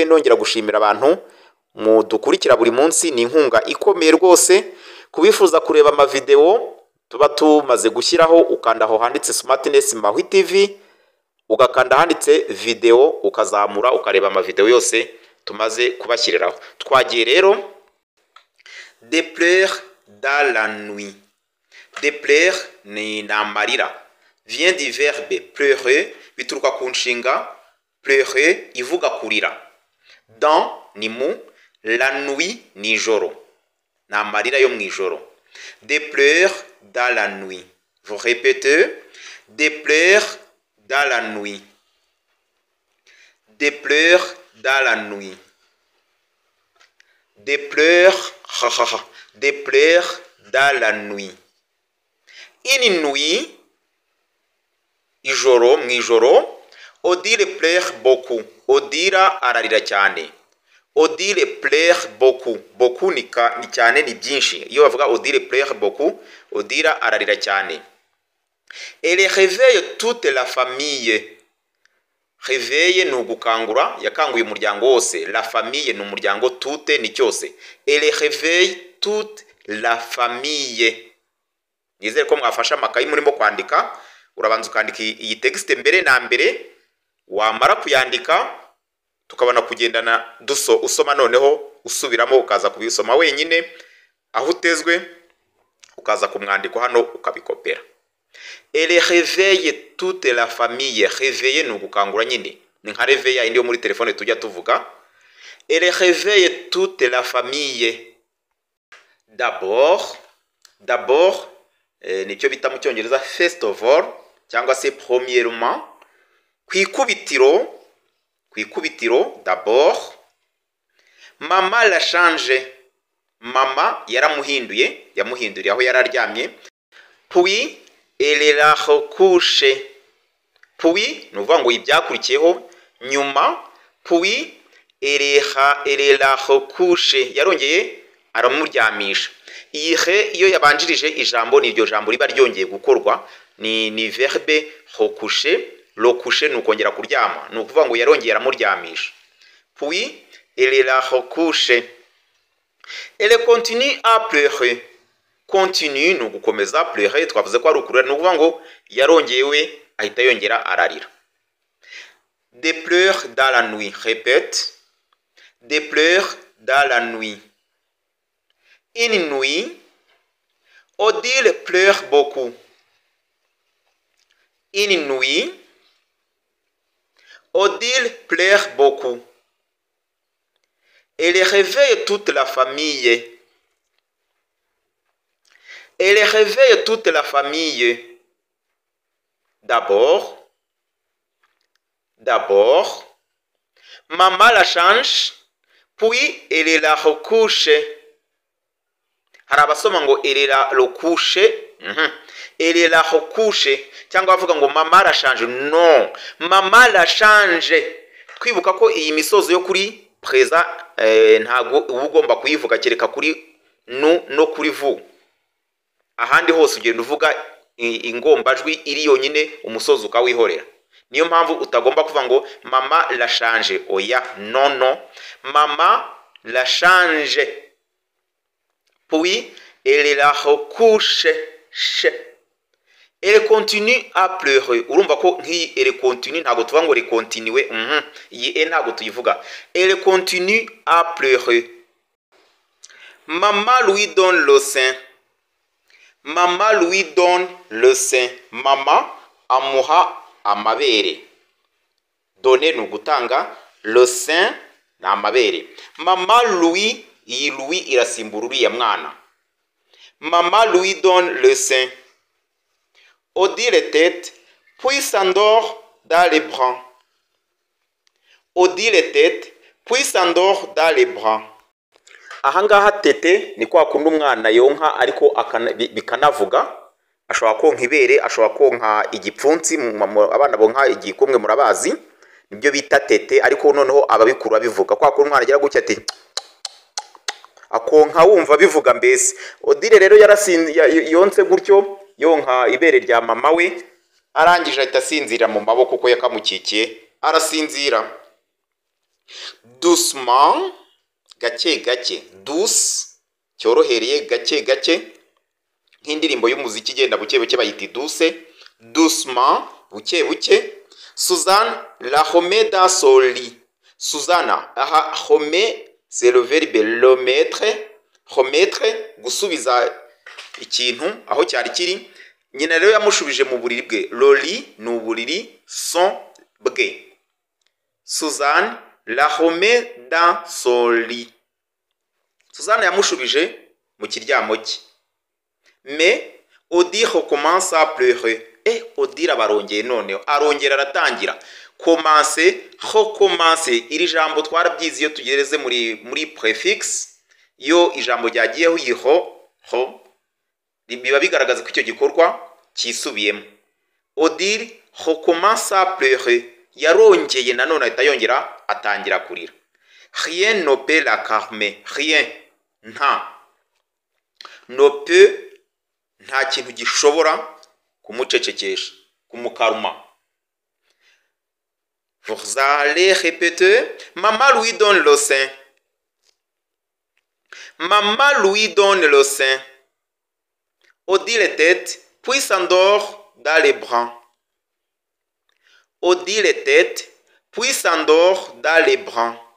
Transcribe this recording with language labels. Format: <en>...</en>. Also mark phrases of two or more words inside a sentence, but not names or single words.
<rw>Nongera gushimira abantu mudukurikira buri munsi, ni inkunga ikomeye rwose. Kubifuza kureba ama video tuba tumaze gushyiraho, ukanda aho handitse Smartness Maui TV, ugakanda handitse video, ukazamura ukareba ama video yose tumaze kubashyiriraho. Twagiye rero.</rw> <fr>Des pleurs dans la nuit. Des pleurs</fr> <rw>ni amarira,</rw> <fr>vient du verbe pleurer,</fr> <rw>bituruka ku nshinga pleurer ivuga kurira. Dans ni mu,</rw> <fr>la nuit</fr> <rw>ni ijoro, ni amarira yo mu ijoro.</rw> <fr>Des pleurs dans la nuit. Vous répétez, des pleurs dans la nuit. Des pleurs dans la nuit. Des pleurs, des pleurs dans la nuit. Une nuit,</fr> <rw>ijoro, mu ijoro.</rw> <fr>Odile pleure beaucoup.</fr> <rw>Odira ararira cyane.</rw> <fr>Odile pleure beaucoup.</fr> <rw>Beaucoup ni cyane, ni byinshi. Iyo bavuga</rw> <fr>Odile pleure beaucoup,</fr> <rw>Odira ararira cyane.</rw> <fr>Elle réveille toute la famille.</fr> <rw>Réveille ni ugukangura, yakanguye umuryango wose.</rw> <fr>La famille</fr> <rw>ni umuryango, toute ni cyose.</rw> <fr>Elle réveille toute la famille.</fr> <rw>Nizere ko mwafasha amakayi murimo kwandika. Urabanza ukandika iyi texte mbere na mbere, wamara kuyandika tukabona kugendana usoma, noneho usubiramo ukaza kubisoma wenyine aho utezwe, ukaza kumwandiko hano ukabikopera.</rw> <fr>Elle réveille toute la famille.</fr> <rw>Réveiller ni ugukangura nyine, ni nka réveil indi yo muri telefone tujya tuvuga.</rw> <fr>Elle réveille toute la famille.</fr> <rw>D'abord nicyo bita mu cyongereza</rw> <en>first of all</en> <rw>cyangwa se premièrement. Kwikubitiro d'abord.</rw> <fr>Mama la change.</fr> <rw>Mama yamuhinduriye aho yararyamye.</rw> <fr>Puis elle la recouche.</fr> <rw>Puis nuvuga ngo ibyakurikiyeho nyuma.</rw> <fr>Puis elle la recouche,</fr> <rw>yarongeye aramuryamisha. Ihe iyo yabanjirije ijambo ni iryo jambo riba ryongeye gukorwa, ni</rw> <fr>verbe recoucher.</fr> <rw>Recoucher nukongera kuryama, nukuvuga ngo yarongeye aramuryamisha.</rw> <fr>Puis elle la recouche. Elle continue à pleurer.</fr> <rw>Continue ni ugukomeza, pleurer twavuze ko ari ukurira, ni ukuvuga ngo yarongewe ahita yongera ararira.</rw> <fr>Des pleurs dans la nuit. Répète. Des pleurs dans la nuit. Une nuit, Odile pleure beaucoup. Une nuit, Odile pleure beaucoup. Elle réveille toute la famille. Elle réveille toute la famille. D'abord, maman la change, puis elle la recouche.</fr> <rw>Hari abasoma ngo</rw> <fr>elle la recouche, elle la recouche,</fr> <rw>cyangwa bavuga ngo</rw> <fr>mama la change. Non, mama la change.</fr> <rw>Twibuka ko iyi misozo yo kuri présent ntago ugomba kuyivuga kereka kuri no kuri vu. Ahandi hose ugenda uvuga ingombajwi iri yonyine umusozo ukawihorera. Niyo mpamvu utagomba kuvuga ngo</rw> <fr>mama la change. Oya, non. Mama la change. Puis elle la recouche. Elle continue à pleurer.</fr> <rw>Urumva ko nki</rw> <fr>elle continue</fr> <rw>ntago tuvuga ngo</rw> <fr>elle continue.</fr> <rw>Iyi ntago tuyivuga.</rw> <fr>Elle continue à pleurer. Maman lui donne le sein. Maman lui donne le sein.</fr> <rw>Mama amuha amabere. Donner ni ugutanga,</rw> <fr>le sein</fr> <rw>ni amabere. Mama lui, iyi lui irasimbura uriya mwana.</rw> <fr>Mama lui donne le sein. Odile tête, puis s'endort dans les bras. Odile tête, puis s'endort dans les bras.</fr> <rw>Ahangaha tete ni kwa kundi umwana yonka ariko bikanavuga. Ashobora konka ibere, ashobora konka igipfunsi, abana bonka igikumwe murabazi, nibyo bita tete, ariko noneho ababikuru babivuga kwa kundi umwana agira gutya ati akonka wumva bivuga mbese. Odile rero yonse gutyo, yonka ibere rya mama we, arangije ahita asinzira mu maboko ko yakamukikiye, arasinzira. Doucement, gake, douce, cyorohereye, gake, nk'indirimbo y'umuziki igenda buke bayita douce. Doucement, buke.</rw> <fr>Suzanne la remet dans son lit. Suzanne, remet, c'est le verbe remettre,</fr> <rw>gusubiza ikintu aho cyari kiri. Nyina rero yamushubije mu buriri bwe. Loli ni uburiri, son bwe.</rw> <fr>Suzanne la remet dans son lit.</fr> <rw>Suzanne yamushubije mu kiryamo cye.</rw> <fr>Mais Odile recommence à pleurer.</fr> <rw>Odile abarongeye noneho arongera aratangira. Recommencer iri jambo twarabyize iyo tugereze muri prefix. Yo ijambo ryagiyeho ho biba bigaragaza ko icyo gikorwa cyisubiyemo.</rw> <fr>Odile recommence à pleurer.</fr> <rw>Yarongeye nanone ahita yongera atangira kurira.</rw> <fr>Rien ne peut la calmer. Rien, nta. Ne peut,</fr> <rw>nta kintu gishobora kumucecekesha, kumukaruma.</rw> <fr>Vous allez répéter. Maman lui donne le sein. Maman lui donne le sein. Odile tête, puis s'endort dans les bras. Odile tête, puis s'endort dans les bras.</fr>